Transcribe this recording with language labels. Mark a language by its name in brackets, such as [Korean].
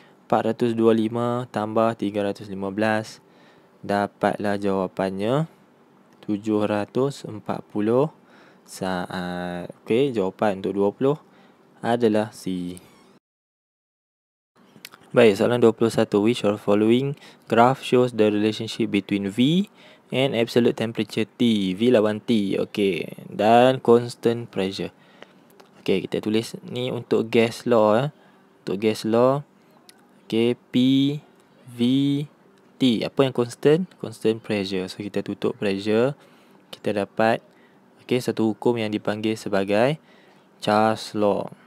[Malay] 425 tambah 315. Dapatlah jawapannya 740 saat. Okey, jawapan untuk 20 adalah C. Baik, soalan 21. [English] Which of the following graph shows the relationship between V and absolute temperature T? [Malay] V lawan T. Okey, dan constant pressure. Okey, kita tulis ni untuk gas law. Untuk gas law, okey, P, V, T. Apa yang constant? Constant pressure. So kita tutup pressure, kita dapat satu hukum yang dipanggil sebagai Charles law.